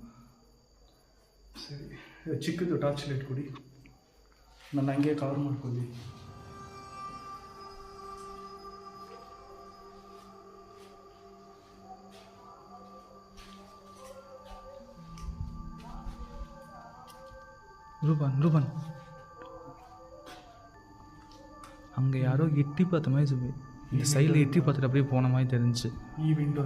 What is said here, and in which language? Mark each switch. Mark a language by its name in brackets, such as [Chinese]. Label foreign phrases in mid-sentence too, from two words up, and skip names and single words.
[Kannada] ಸರಿ, ಚಿಕ್ಕದು [English] torch light [Kannada] ಕೊಡಿ, ನಾನು ಹಂಗೆ ಕವರ್ ಮಾಡ್ಕೊಳ್ಳಿ. [Tamil] ரூபன் அங்கே யாரோ எட்டி பார்த்த மாதிரி சொல்லி இந்த சைடில் எட்டி பார்த்துட்டு அப்படியே போன மாதிரி தெரிஞ்சு. [Kannada] ಈ ವಿಂಡೋ,